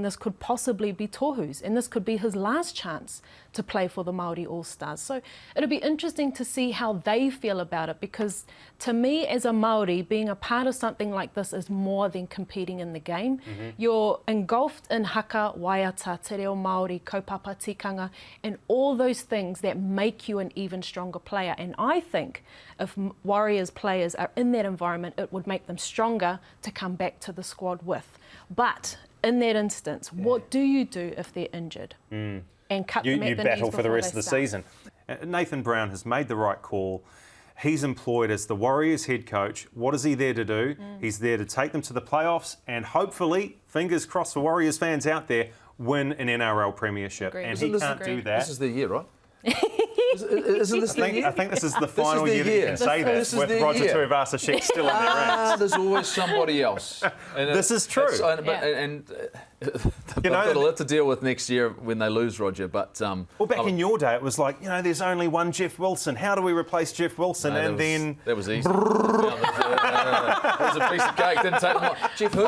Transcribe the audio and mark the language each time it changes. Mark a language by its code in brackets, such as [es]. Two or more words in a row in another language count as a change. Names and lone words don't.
[en] This could possibly be Tohu's, and this could be his last chance to play for the Māori All Stars. So it'll be interesting to see how they feel about it, because to me, as a Māori, being a part of something like this is more than competing in the game. You're engulfed in [mi] haka, waiata, te reo Māori, kaupapa, tikanga, [en] and all those things that make you an even stronger player. And I think if Warriors players are in that environment, it would make them stronger to come back to the squad with. But in that instance, what do you do if they're injured? And cut them at the knees battle for the rest of the start. season. Nathan Brown has made the right call. He's employed as the Warriors head coach. What is he there to do? He's there to take them to the playoffs, and hopefully, fingers crossed for Warriors fans out there, win an NRL premiership. Agreed. And Isn't he can't do that. This is the year, right? Isn't this the year? I think this is the final the year that you can say This that is with the Roger year. Tuivasa-Sheck still in their ranks. There's always somebody else. And This is true. They've got a lot to deal with next year when they lose, Roger. But Well, back in your day, it was like, there's only one Jeff Wilson. How do we replace Jeff Wilson? that was easy. That was a piece of cake. Didn't take long. Jeff who?